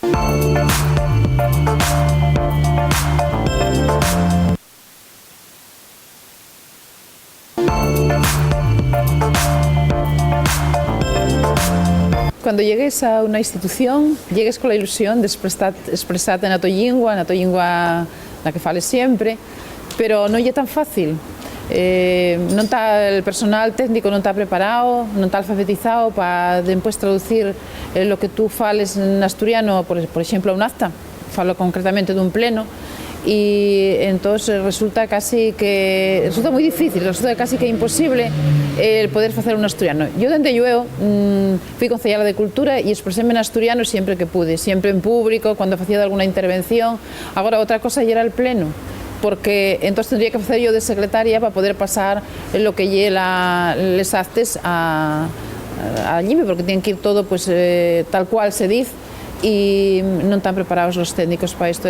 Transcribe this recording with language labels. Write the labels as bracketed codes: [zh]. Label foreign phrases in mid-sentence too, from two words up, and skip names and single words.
[es] Cuando llegues a una institución, llegues con la ilusión de expresarte [gl] na tua lingua na que fales sempre, pero non é tan fácil. Non está [es] el personal técnico [gl] non está preparado, non está alfabetizado para despois traducir [es] lo que tú [gl] fales en asturiano, por exemplo, a un acta, falo concretamente dun pleno, [es] y entonces resulta muy difícil, resulta casi que imposible el poder hacer un asturiano. Yo dende Llueo fui concejala de Cultura y expreséme en asturiano siempre que pude, siempre en público, cuando hacía alguna intervención. Ahora otra cosa ya era el pleno, porque entonces tendría que hacer yo de secretaria para poder pasar lo que lle les actes allí, porque tienen que ir todo pues tal cual se dice, y no están preparados los técnicos para esto.